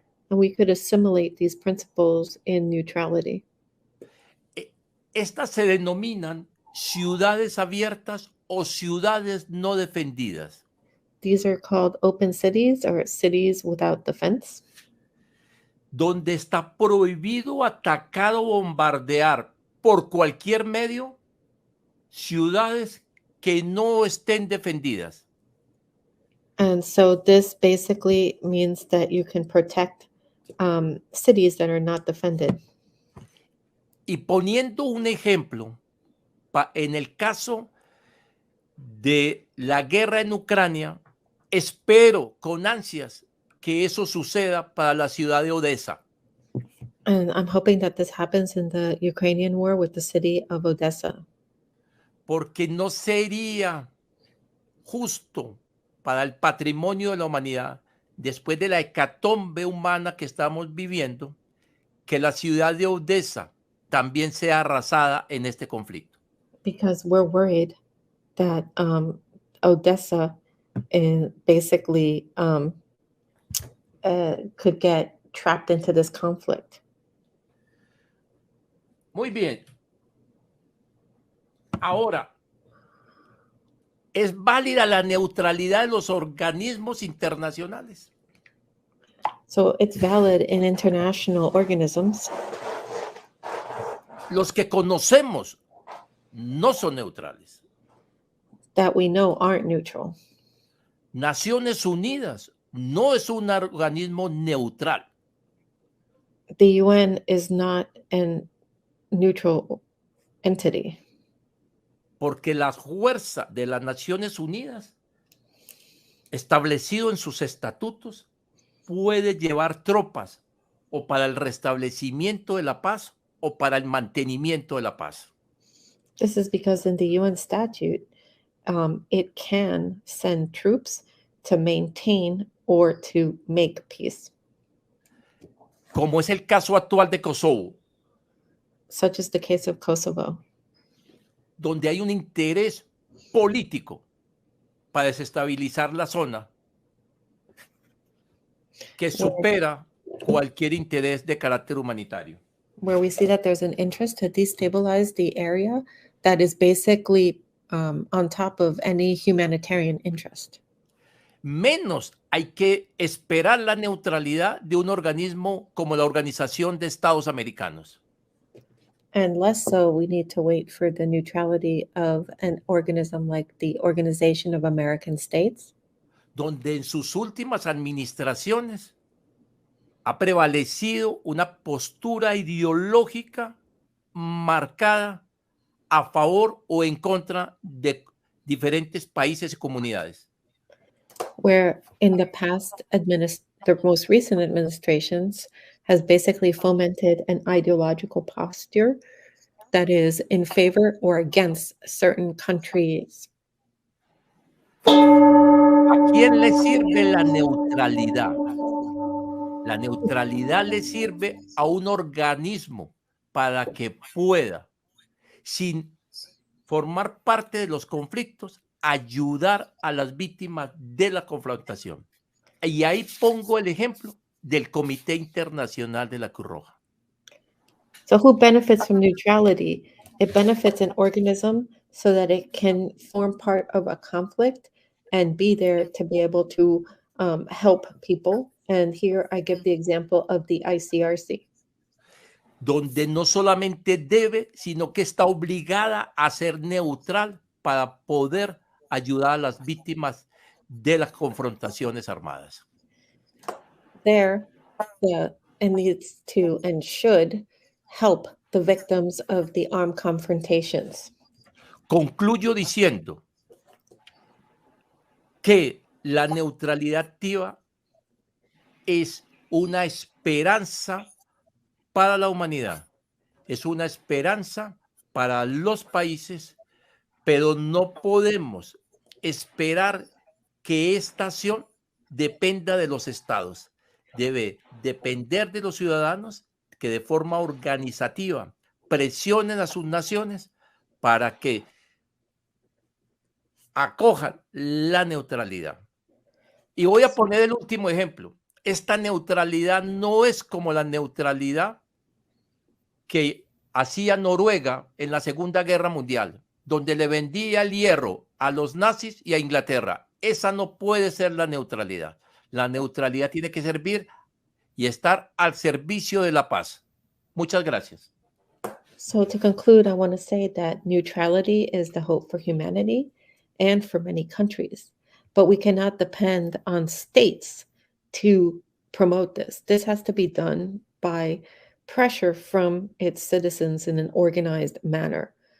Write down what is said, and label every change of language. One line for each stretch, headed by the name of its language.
English: And we could assimilate these principles in neutrality.
Spanish: Estas se denominan ciudades abiertas o ciudades no defendidas.
English: These are called open cities or cities without defense.
Spanish: Donde está prohibido atacar o bombardear por cualquier medio ciudades que no estén defendidas.
English: And so this basically means that you can protect cities that are not defended.
Spanish: Y poniendo un ejemplo, en el caso de la guerra en Ucrania, espero con ansias que eso suceda para la ciudad de Odessa.
English: And I'm hoping that this happens in the Ukrainian war with the city of Odessa.
Spanish: Porque no sería justo para el patrimonio de la humanidad, después de la hecatombe humana que estamos viviendo, que la ciudad de Odessa también sea arrasada en este conflicto.
English: Because we're worried that Odessa basically could get trapped into this conflict.
Spanish: Muy bien. Ahora, ¿es válida la neutralidad de los organismos internacionales?
English: So it's valid in international organisms.
Spanish: Los que conocemos no son neutrales.
English: That we know aren't neutral.
Spanish: Naciones Unidas no es un organismo neutral.
English: The UN is not a neutral entity.
Spanish: Porque la fuerza de las Naciones Unidas, establecido en sus estatutos, puede llevar tropas o para el restablecimiento de la paz o para el mantenimiento de la paz.
English: This is because in the UN statute, it can send troops to maintain or to make peace.
Spanish: Como es el caso actual de Kosovo,
English: Such as the case of Kosovo,
Spanish: donde hay un interés político para desestabilizar la zona que supera cualquier interés de carácter humanitario.
English: where we see that there's an interest to destabilize the area that is basically on top of any humanitarian interest.
Spanish: Menos hay que esperar la neutralidad de un organismo como la Organización de Estados Americanos.
English: And less so, we need to wait for the neutrality of an organism like the Organization of American States,
Spanish: donde en sus últimas administraciones ha prevalecido una postura ideológica marcada a favor o en contra de diferentes países y comunidades.
English: where in the past, the most recent administrations has basically fomented an ideological posture that is in favor or against certain countries.
Spanish: ¿A quién le sirve la neutralidad? La neutralidad le sirve a un organismo para que pueda, sin formar parte de los conflictos, ayudar a las víctimas de la confrontación. Y ahí pongo el ejemplo del Comité Internacional de la Cruz Roja.
English: So who benefits from neutrality? It benefits an organism so that it can form part of a conflict and be there to be able to help people. And here I give the example of the ICRC.
Spanish: Donde no solamente debe, sino que está obligada a ser neutral para poder ayudar a las víctimas de las confrontaciones armadas.
English: There, it needs to and should help the victims of the armed confrontations.
Spanish: Concluyo diciendo que la neutralidad activa es una esperanza para la humanidad, es una esperanza para los países, pero no podemos esperar que esta acción dependa de los estados. Debe depender de los ciudadanos que de forma organizativa presionen a sus naciones para que acojan la neutralidad. Y voy a poner el último ejemplo. Esta neutralidad no es como la neutralidad que hacía Noruega en la Segunda Guerra Mundial, donde le vendía el hierro a los nazis y a Inglaterra. Esa no puede ser la neutralidad. La neutralidad tiene que servir y estar al servicio de la paz. Muchas gracias.
English: So to conclude, I want to say that neutrality is the hope for humanity and for many countries, but we cannot depend on states to promote this. This has to be done by pressure from its citizens in an organized manner.